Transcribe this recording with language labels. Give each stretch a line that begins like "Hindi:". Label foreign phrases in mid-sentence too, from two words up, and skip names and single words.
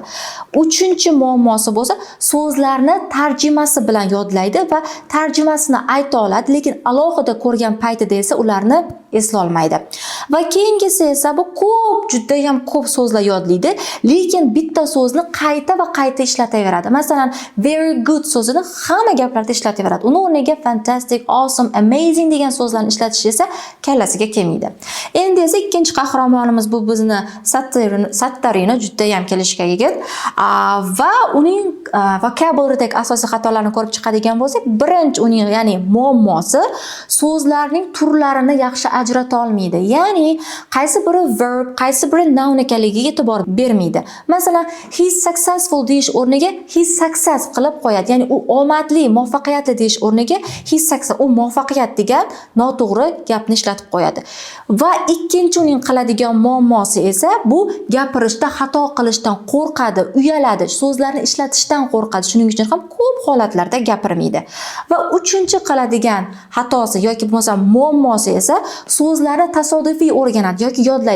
Uzbek: Uchinchi muammosi bo'lsa, so'zlarni tarjimasi bilan yodlaydi va tarjimasini ayta oladi, lekin alohida ko'rgan paytida esa ularni esla olmaydi. Va keyingisi esa bu juda ham ko'p so'zlar yodlaydi, lekin bitta so'zni qayta va qayta ishlataveradi. Masalan,
English: very good
Uzbek: so'zini hamma gaplarda ishlataveradi. Uni o'rniga
English: fantastic, awesome, amazing
Uzbek: degan so'zlarni ishlatish esa kallasiga kelmaydi. Endi esa ikkinchi qahramonimiz bu bizni Sattarino, juda ham kelishgan yigit va uning vocabulary'dagi asosiy xatolarni ko'rib chiqadigan bo'lsak, birinchi uning, ya'ni muammosi so'zlarning turlarini yaxshi ajrata olmaydi. Ya'ni qaysi biri verb, qaysi biri noun ekanligiga e'tibor bermaydi. Masalan,
English: he's successful
Uzbek: deyish o'rniga
English: he's success
Uzbek: qilib qo'yadi. Ya'ni u omadli, muvaffaqiyatli deyish o'rniga
English: he's success,
Uzbek: u muvaffaqiyat degan noto'g'ri gapni ishlatib qo'yadi. Va ikkinchi uning qiladigan muammosi esa bu gapirishda xato qilishdan qo'rqadi, uyaladi, so'zlarni ishlatishdan qo'rqadi. Shuning uchun ham ko'p holatlarda gapirmaydi. Va uchinchi qiladigan xatosi yoki bo'lmasa muammosi esa so'zlarni tasodifiy o'rganadi yoki yodlaydi.